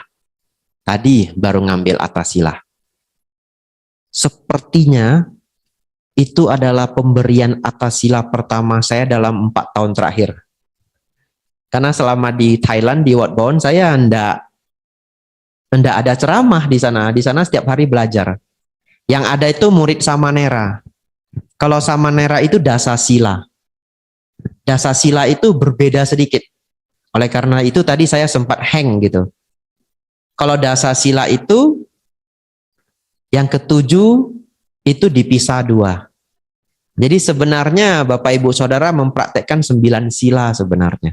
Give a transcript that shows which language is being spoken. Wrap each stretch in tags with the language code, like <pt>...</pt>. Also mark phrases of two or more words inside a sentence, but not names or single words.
<id>Tadi baru ngambil atasila. Sepertinya itu adalah pemberian atasila pertama saya dalam 4 tahun terakhir. Karena selama di Thailand, di Wat Bound, saya enggak ada ceramah di sana. Di sana setiap hari belajar. Yang ada itu murid Samanera. Kalau Samanera itu dasa sila. Dasa sila itu berbeda sedikit. Oleh karena itu tadi saya sempat hang gitu. Kalau dasa sila itu yang ketujuh itu dipisah dua. Jadi sebenarnya Bapak Ibu Saudara mempraktekkan 9 sila sebenarnya.</id>